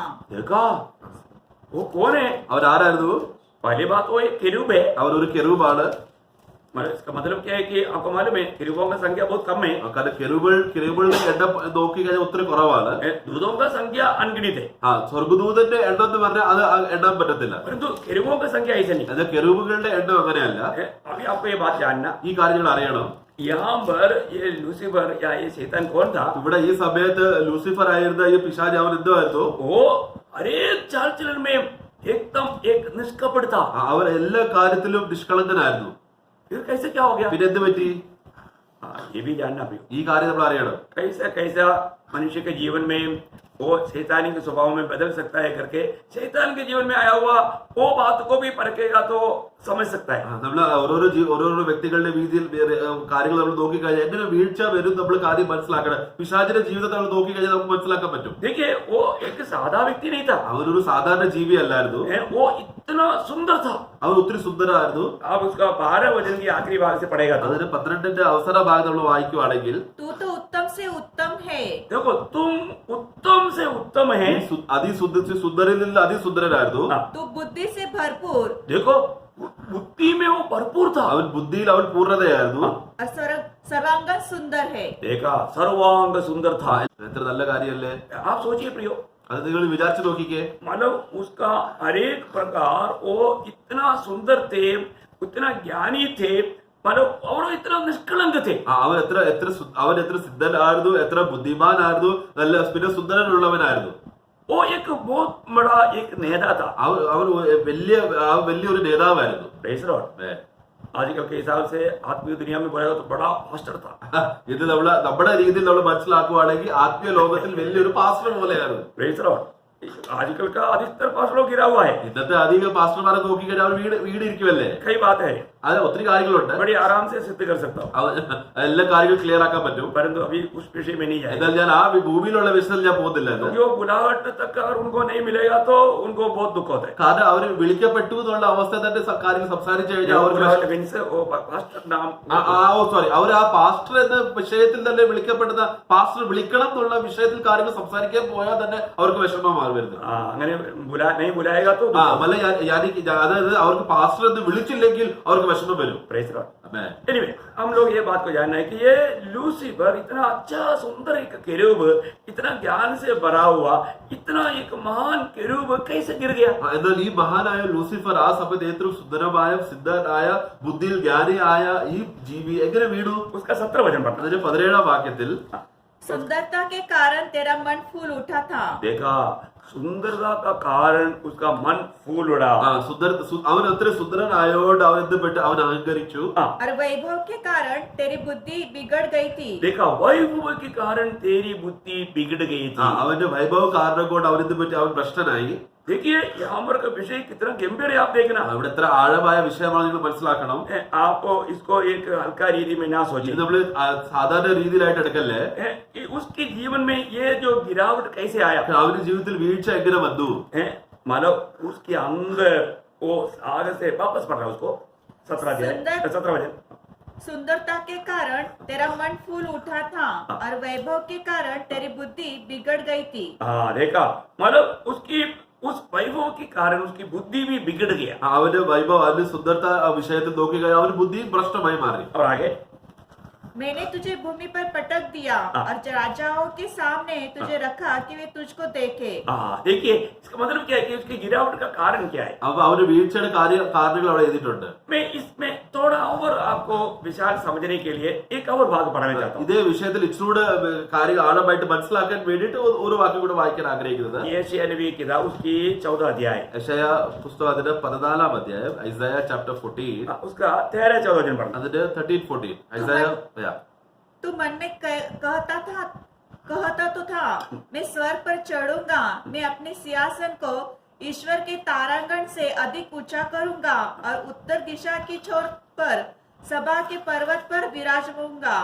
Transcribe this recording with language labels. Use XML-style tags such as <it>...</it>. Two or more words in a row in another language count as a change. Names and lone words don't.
<hi>देखा वो कौन है।</hi> <ml>അവൻ ആരായിരുന്നു?</ml> <hi>पहली बात वो एक केरूब है।</hi> <ml>അവൻ ഒരു കെരൂബാണ്.</ml> <hi>इसका मतलब क्या है कि आपको मालूम है केरूबों की संख्या बहुत कम है,</hi> <ml>കാരണം കെരൂബുകളുടെ എണ്ണം നോക്കി കഴിഞ്ഞാൽ ഒത്തിരി കുറവാണ്.</ml> <hi>दूतों का संख्या अनगिनित है।</hi> <ml>സ്വർഗ്ഗദൂതന്റെ എണ്ണം എന്ന് പറഞ്ഞാൽ അത് എണ്ണാൻ പറ്റത്തില്ല.</ml> <hi>परंतु केरूबों की संख्या ऐसे नहीं।</hi> <ml>അത് കെരൂബുകളുടെ എണ്ണം അങ്ങനെയല്ല.</ml> <hi>अभी आपको ये बात जानना,</hi> <ml>ഈ കാര്യങ്ങൾ അറിയണം.</ml> <hi>यहाँ पर ये लूसीफर या ये शैतान कौन था।</hi> <ml>ഇവിടെ ഈ സമയത്ത് ലൂസിഫർ ആയിരുന്ന ഈ പിശാച് അവൻ എന്തുവായിരുന്നു?</ml> <hi>वो हरेक चाल चलन में एकदम एक निष्कपट था।</hi> <ml>അവൻ എല്ലാ കാര്യത്തിലും നിഷ്കളങ്കനായിരുന്നു.</ml> <hi>फिर कैसे क्या हो गया।</hi> <ml>പിന്നെ എന്ത് പറ്റി?</ml> <hi>ये भी जानना भी,</hi> <ml>ഈ കാര്യം നമ്മൾ അറിയണം.</ml> <hi>कैसा मनुष्य के जीवन में वो शैतानी के स्वभाव में बदल सकता है करके शैतान के जीवन में आया हुआ वो बात को भी परखेगा तो समझ सकता है।</hi> <ml>നമ്മൾ ഓരോരോ വ്യക്തികളുടെ രീതിയിൽ കാര്യങ്ങൾ നമ്മൾ നോക്കിക്കഴിഞ്ഞാൽ എങ്ങനെ വീഴ്ച വരും നമ്മൾ കാര്യം മനസ്സിലാക്കണം. പിശാചിന്റെ ജീവിതത്തെ നമ്മൾ നോക്കിക്കഴിഞ്ഞാൽ നമുക്ക് മനസ്സിലാക്കാൻ പറ്റും.</ml> <hi>देखिए वो एक सादा व्यक्ति नहीं था,</hi> <ml>അവനൊരു സാധാരണ ജീവി അല്ലായിരുന്നു.</ml> <hi>वो इतना सुंदर था।</hi> <ml>അവൻ ഒത്തിരി സുന്ദരമായിരുന്നു.</ml> <hi>आप उसका 12 वचन की आखिरी भाग से पढ़ेगा तो</hi> <ml>അതിന് 12-ന്റെ അവസാന ഭാഗം നമ്മൾ വായിക്കുവാണെങ്കിൽ,</ml> <hi>तू तो उत्तम से उत्तम है। देखो तुम उत्तम से उत्तम है,</hi> <ml>സുന്ദരിൽ നിന്ന് അതിസുന്ദരനായിരുന്നു.</ml> <hi>तू बुद्धि से भरपूर। देखो बुद्धि में वो भरपूर था।</hi> <ml>അവൻ ബുദ്ധിയിൽ അവൻ പൂർണ്ണതയായിരുന്നു.</ml> <hi>और सर्वांगन सुंदर है। देखा सर्वांग सुंदर था।</hi> <ml>എത്ര നല്ല കാര്യമല്ലേ?</ml> <hi>आप सोचिए प्रियो,</hi> <ml>അത് നിങ്ങൾ വിചാരിച്ചു നോക്കിക്കേ.</ml> <hi>मतलब उसका हर एक प्रकार वो इतना सुंदर थे, इतना ज्ञानी थे, मतलब और इतना निष्कलंक थे।</hi> <ml>അവൻ എത്ര സിദ്ധനായിരുന്നു, എത്ര ബുദ്ധിമാനായിരുന്നു, നല്ല പിന്നെ സുന്ദരനുള്ളവനായിരുന്നു.</ml> <hi>वो एक बहुत बड़ा एक नेता था।</hi> <ml>അവൻ വലിയൊരു നേതാവായിരുന്നു.</ml> <en>Praise the Lord।</en> <hi>आजकल के हिसाब से आत्मीय दुनिया में बोलेगा तो बड़ा पास्टर था।</hi> <ml>ഇത് നമ്മുടെ രീതിയിൽ നമ്മൾ മനസ്സിലാക്കുവാണെങ്കിൽ ആത്മീയ ലോകത്തിൽ വലിയൊരു പാസ്റ്റർ പോലെയാണ്.</ml> <en>Praise the Lord।</en> <hi>आजकल का अधिकतर पास्टरों गिरा हुआ है।</hi> <ml>ഇന്നത്തെ അധിക പാസ്റ്റർമാരെ നോക്കിക്കഴിഞ്ഞാൽ അവർ വീട് ഇരിക്കുമല്ലേ.</ml> <hi>कई बात है,</hi> <ml>അത് ഒത്തിരി കാര്യങ്ങളുണ്ട്.</ml> <hi>बड़ी आराम से सिद्ध कर सकता हूँ,</hi> <ml>എല്ലാ കാര്യങ്ങളും ക്ലിയർ ആക്കാൻ പറ്റും.</ml> <hi>परंतु अभी उस विषय में नहीं जाए।</hi> <ml>എന്നാൽ ഞാൻ ആ ഭൂമിയിലുള്ള വിഷയത്തിൽ ഞാൻ പോകുന്നില്ല.</ml> <hi>जो बुलाहट तक अगर उनको नहीं मिलेगा तो उनको बहुत दुख होता है।</hi> <ml>കാരണം അവർ വിളിക്കപ്പെട്ടു എന്നുള്ള അവസ്ഥ തന്നെ കാര്യങ്ങൾ സംസാരിച്ചു കഴിഞ്ഞാൽ അവർക്ക് അവർ ആ പാസ്റ്റർ എന്ന വിഷയത്തിൽ തന്നെ വിളിക്കപ്പെടുന്ന പാസ്റ്റർ വിളിക്കണം എന്നുള്ള വിഷയത്തിൽ കാര്യങ്ങൾ സംസാരിക്കാൻ പോയാൽ തന്നെ അവർക്ക് വിഷമമാണ് വരുന്നത്.</ml> <hi>അങ്ങനെ नहीं बुलाएगा तो</hi> <ml>അതായത് അവർക്ക് പാസ്റ്റർ എന്ന് വിളിച്ചില്ലെങ്കിൽ അവർക്ക് വിഷമം വരും.</ml> <hi>Anyway, हम लोग ये बात को जानना है कि ये लूसीफर इतना अच्छा सुंदर एक केरूब, इतना ज्ञान से भरा हुआ, इतना एक महान केरूब कैसे गिर गया?</hi> <ml>എന്നാൽ ഈ മഹാനായ ലൂസിഫർ ആ സമയത്ത് ഏറ്റവും സുന്ദരമായ സിദ്ധനായ ബുദ്ധിയിൽ ജ്ഞാനിയായ ഈ ജീവി എങ്ങനെ വീണു?</ml> <hi>उसका 17 वचन पढ़ना।</hi> <ml>അതിന്റെ 17ാം വാക്യത്തിൽ</ml> <hi>सुंदरता के कारण तेरा मन फूल उठा था। देखा, सुंदरता का कारण उसका मन फूल उड़ा।</hi> <ml>അവൻ അത്ര സുന്ദരനായോണ്ട് അവൻ എന്തുപെട്ട് അവൻ അഹങ്കരിച്ചു.</ml> <hi>और वैभव के कारण तेरी बुद्धि बिगड़ गई थी। देखा, वैभव के कारण तेरी बुद्धि बिगड़ गई थी।</hi> <ml>അവന്റെ വൈഭവ കാരണം കൊണ്ട് അവൻ എന്തുപറ്റി അവൻ ഭ്രഷ്ടനായി.</ml> <hi>देखिए यहाँ पर का विषय कितना गंभीर है, आप देखना।</hi> <ml>ഇവിടെ എത്ര ആഴമായ വിഷയമാണ് നിങ്ങൾ മനസ്സിലാക്കണം.</ml> <hi>आप इसको एक हल्का रीति में ना सोचिए,</hi> <ml>നമ്മള് സാധാരണ രീതിയിലായിട്ട് എടുക്കല്ലേ.</ml> <hi>उसके जीवन में ये जो गिरावट कैसे आया,</hi> <ml>അവന്റെ ജീവിതത്തിൽ വീഴ്ച എങ്ങനെ വന്നു?</ml> <hi>मानो उसके अंदर वो आगे से वापस पढ़ रहा है उसको 17 वचन। सुंदरता के कारण तेरा मन फूल उठा था और वैभव के कारण तेरी बुद्धि बिगड़ गई थी। हाँ, देखा, मतलब उसकी उस वैभव के कारण उसकी बुद्धि भी बिगड़ गया।</hi> <ml>അവന്റെ വൈഭവം അവന്റെ സുന്ദരത വിഷയത്തിൽ നോക്കി കഴിഞ്ഞാൽ അവന്റെ ബുദ്ധി ഭ്രഷ്ടമായി മാറി.</ml> <hi>और आगे, मैंने तुझे भूमि पर पटक दिया और राजाओं के सामने तुझे रखा कि वे तुझको देखे। देखिए इसका मतलब क्या है कि उसकी गिरावट का कारण क्या है?</hi> <ml>അപ്പൊ അവന്റെ വീഴ്ചയുടെ കാരണങ്ങൾ അവിടെ എഴുതിയിട്ടുണ്ട്.</ml> <hi>मैं इसमें थोड़ा और आपको विशाल समझने के लिए एक और भाग पढ़ाना चाहता हूँ।</hi> <ml>ഇതേ വിഷയത്തിൽ ഇച്ചിരൂടെ കാര്യം ആഴമായിട്ട് മനസ്സിലാക്കാൻ വേണ്ടിയിട്ട് ഒരു വാക്യം കൂടെ വായിക്കാൻ ആഗ്രഹിക്കുന്നത്</ml> <hi>यशायाह नबी किताब उसकी 14 अध्याय,</hi> <ml>യശയ്യാ പുസ്തകത്തിന്റെ 14ാം അധ്യായം, ഐസയ ചാപ്റ്റർ 14</ml> <hi>उसका 13-14 वचन पढ़ना।</hi> <ml>അതിന്റെ 13-14 ഐസയ.</ml> <hi>तू मन में कहता तो था मैं स्वर्ग पर चढ़ूंगा, मैं अपने सिंहासन को ईश्वर के तारांगण से अधिक ऊंचा करूंगा और उत्तर दिशा की छोर पर सभा के पर्वत पर विराजूंगा।</hi>